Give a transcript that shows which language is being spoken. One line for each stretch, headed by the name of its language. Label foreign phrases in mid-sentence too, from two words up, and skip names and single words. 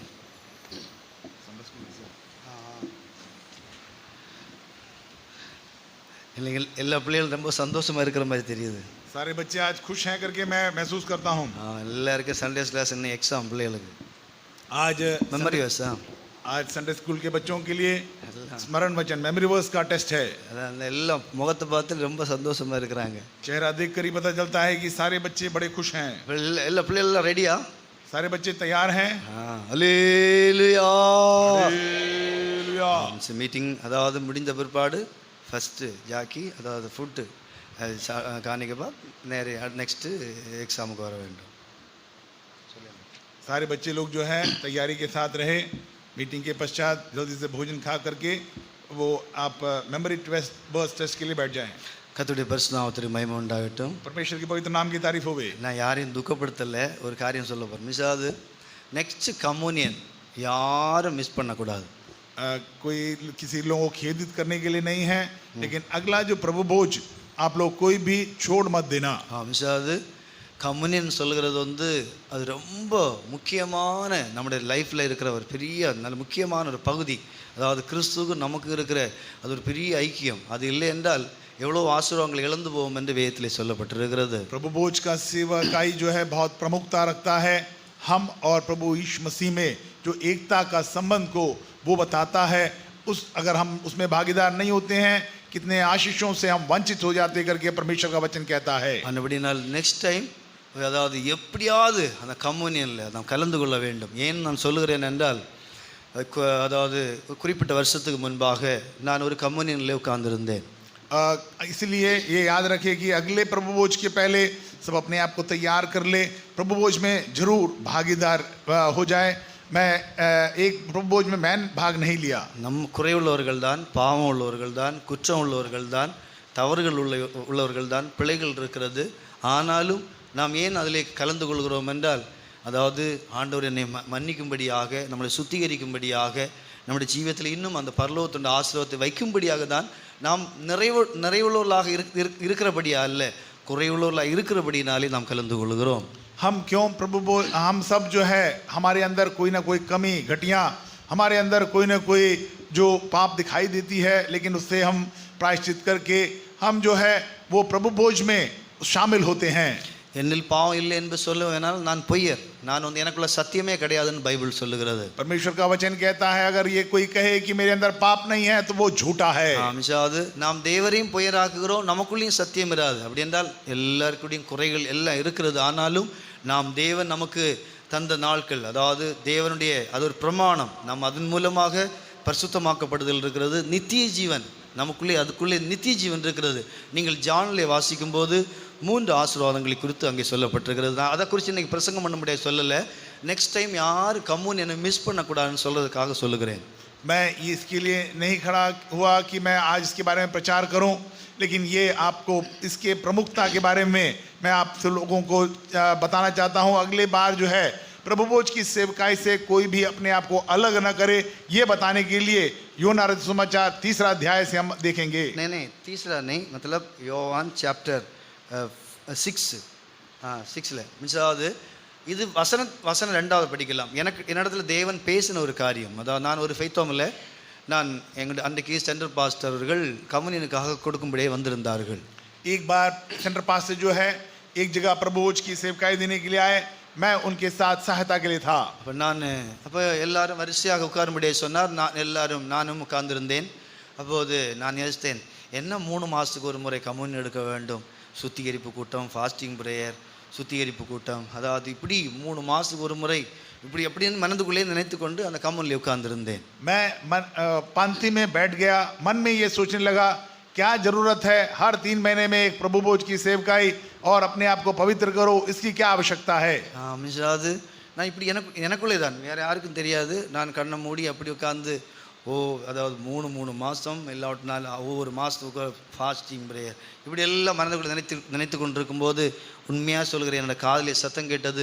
Tamil: எல்லா பிள்ளைகளும் ரொம்ப சந்தோஷமா இருக்கிற மாதிரி தெரியுது.
Hindi: सारे बच्चे आज खुश हैं करके मैं महसूस करता हूँ.
Tamil: எல்லாருக்கும்
English: Sunday class
Tamil: இன்னும் एग्जाम பிள்ளைகளுக்கு.
Hindi: आज
English: memory verse.
Hindi: आज संडे स्कूल के बच्चों के लिए स्मरण वचन
English: memory verse
Hindi: का टेस्ट है.
Tamil: எல்லாம் முகத்தை பார்த்து ரொம்ப சந்தோஷமா இருக்கிறாங்க.
Hindi: चेहरा देखकर ही पता चलता है कि सारे बच्चे बड़े खुश हैं.
Tamil: எல்லா பிள்ளைகளும் ரெடியா?
Hindi: सारे बच्चे तैयार हैं. हालेलुया. हालेलुया.
Tamil: மீட்டிங் அதாவது முடிந்த பிற்பாடு ஃபர்ஸ்ட் ஜாக்கி அதாவது ஃபுட்டு
Hindi: खाने के बाद नेरे नेक्स्ट एग्जाम को
Tamil: वர வேண்டும்.
Hindi: सारे बच्चे लोग जो है तैयारी के साथ रहे. मीटिंग के पश्चात जल्दी से भोजन खा करके वो आप
English: memory verse test
Hindi: के लिए बैठ जाएं.
Tamil: கர்த்தருடைய பரிசுத்த நாமத்திற்கு மகிமை உண்டாகட்டும்.
Hindi: परमेश्वर की पवित्र नाम की तारीफ होवे.
Tamil: நான் யாரையும் துக்கப்படுத்தல, ஒரு காரியம் சொல்ல போறேன். மிஸ் ஆகுது
English: next communion
Tamil: யாரும் மிஸ் பண்ணக்கூடாது.
Hindi: कोई किसी लोगों को खेदित करने के लिए नहीं है, लेकिन अगला जो प्रभु भोज आप लोग कोई भी छोड़ मत देना।
Tamil: அது கம்யூனியன் சொல்கிறது வந்து அது ரொம்ப முக்கியமான நம்முடைய லைஃப்பில் இருக்கிற ஒரு பெரிய நல்ல முக்கியமான ஒரு பகுதி. அதாவது கிறிஸ்துவுக்கு நமக்கு இருக்கிற அது ஒரு பெரிய ஐக்கியம். அது இல்லை என்றால் எவ்வளோ ஆசீர்வாதங்களை இழந்து போவோம் என்று வேதத்திலே சொல்லப்பட்டிருக்கிறது.
Hindi: प्रभु भोज का सेवकाई जो है बहुत प्रमुखता रखता है। हम और प्रभु यीशु मसीह में जो एकता का संबंध को वो बताता है। अगर हम उसमें भागीदार नहीं होते हैं, कितने आशीषों से हम वंचित हो जाते करके परमेश्वर का वचन कहता है।
Tamil: அப்படினால்
English: next time
Tamil: அதாவது எப்படியாவது அந்த கம்யூனியனில் நாம் கலந்து கொள்ள வேண்டும். ஏன் நான் சொல்லுகிறேன் என்றால் அதாவது குறிப்பிட்ட வருஷத்துக்கு முன்பாக நான் ஒரு கம்யூனியனில் உட்கார்ந்திருந்தேன்.
Hindi: इसलिए ये याद रखें कि अगले प्रभु भोज के पहले सब अपने आप को तैयार कर ले, प्रभु भोज में जरूर भागीदार हो जाए। मैं एक प्रभु भोज में मैं भाग नहीं लिया।
Tamil: நம் குறைவுள்ளவர்கள் தான், பாவம் உள்ளவர்கள் தான், குற்றம் உள்ளவர்கள் தான், தவறுகள் உள்ளவர்கள் தான், பிழைகள் இருக்கிறது. ஆனாலும் நாம் ஏன் அதிலே கலந்து கொள்கிறோம் என்றால் அதாவது ஆண்டவர் என்னை மன்னிக்கும்படியாக, நம்மளை சுத்திகரிக்கும்படியாக, நம்முடைய ஜீவியத்தில் இன்னும் அந்த பரலோகத்துடைய ஆசீர்வாதத்தை வைக்கும்படியாக தான் நாம் நிறைவுள்ளவர்களாக இருக்கிறபடியா அல்ல, குறைவுள்ளவர்களாக இருக்கிறபடினாலே நாம் கலந்து கொள்கிறோம்.
Hindi: हम क्यों प्रभु हम सब जो है हमारे अंदर कोई ना कोई कमी घटियाँ, हमारे अंदर कोई ना कोई जो पाप दिखाई देती है, लेकिन उससे हम प्रायश्चित करके हम जो है वो प्रभु भोज में शामिल होते हैं।
Tamil: என்னில் பாவம் இல்லை என்று சொல்லுவேனால் நான் பொய்யர், நான் வந்து எனக்குள்ள சத்தியமே கிடையாதுன்னு பைபிள் சொல்லுகிறது.
Hindi: परमेश्वर का वचन कहता है अगर ये कोई कहे कि मेरे अंदर पाप नहीं है तो वो झूठा है।
Tamil: அதாவது நாம் தேவரையும் பொய்யராக்குகிறோம், நமக்குள்ளேயும் சத்தியம் இராது. அப்படி என்றால் எல்லாருக்குடையும் குறைகள் எல்லாம் இருக்கிறது. ஆனாலும் நாம் தேவன் நமக்கு தந்த நாட்கள், அதாவது தேவனுடைய அது ஒரு பிரமாணம், நாம் அதன் மூலமாக பரிசுத்தமாக்கப்படுதல் இருக்கிறது. நித்திய ஜீவன் நமக்குள்ளே, அதுக்குள்ளே நித்திய ஜீவன் இருக்கிறது. நீங்கள் ஜானிலே வாசிக்கும் போது 3 ஆசீர்வாதங்களை குறித்து அங்கே சொல்லப்பட்டிருக்கிறது. நான் அதை குறித்து இன்றைக்கி பிரசங்கம் பண்ண முடியாது, சொல்லலை.
English: next time
Tamil: யார் கம்யூனியனை மிஸ் பண்ணக்கூடாதுன்னு சொல்கிறதுக்காக சொல்லுகிறேன்.
Hindi: मैं इसके लिए नहीं खड़ा हुआ कि मैं आज इसके बारे में प्रचार करूं, लेकिन ये आपको इसके प्रमुखता के बारे में मैं आप लोगों को बताना चाहता हूं। अगले बार जो है प्रभु भोज की सेवकाई से कोई भी अपने आप को अलग न करे, ये बताने के लिए यूहन्ना रचित सुसमाचार 3 अध्याय से हम देखेंगे। नहीं, तीसरा नहीं, मतलब
Tamil: யோவான் சாப்டர் 6 மின்சாவது இது வசனம் 2வது படிக்கலாம். என்னிடத்துல தேவன் பேசின ஒரு காரியம், அதாவது நான் ஒரு ஃபெய்த்தோமில் நான் எங்களுடைய அன்றைக்கு
English: central pastor
Tamil: அவர்கள் கம்யூனியனுக்காக கொடுக்கும்படியே வந்திருந்தார்கள்.
Hindi: एक बार
English: central pastor
Hindi: जो है एक जगह प्रभु भोज की सेवकाई देने के लिए आए, मैं उनके साथ सहायता के लिए था।
Tamil: அப்போ எல்லாரும் வரிசையாக உட்காரும்படியே சொன்னார். நானும் உட்கார்ந்திருந்தேன். அப்போது நான் யோசித்தேன், என்ன 3 மாதத்துக்கு ஒரு முறை கம்யூனியன் எடுக்க வேண்டும், சுத்திகரிப்பு கூட்டம்,
English: fasting prayer,
Tamil: சுத்திகரிப்பு கூட்டம், அதாவது இப்படி 3 மாதத்துக்கு ஒரு முறை இப்படி எப்படின்னு மனதுக்குள்ளே நினைத்து கொண்டு அந்த கம்யூனில் உட்கார்ந்திருந்தேன்.
Hindi: मैं पंक्ति में बैठ गया, मन में ये सोचने लगा क्या जरूरत है हर 3 महीने में एक प्रभु भोज की सेवकाई और अपने आप को पवित्र करो, इसकी क्या आवश्यकता है।
Tamil: அது நான் இப்படி எனக்குள்ளே தான், வேறு யாருக்கும் தெரியாது. நான் கண்ணை மூடி அப்படி உட்காந்து அதாவது 3 மாதம் எல்லாட்டினால ஒவ்வொரு மாதத்துக்கு
English: fasting prayer
Tamil: இப்படி எல்லாம் மனதுக்குள்ளே நினைத்து கொண்டிருக்கும்போது உண்மையாக சொல்கிறேன், என்னோட காதிலே சத்தம் கேட்டது.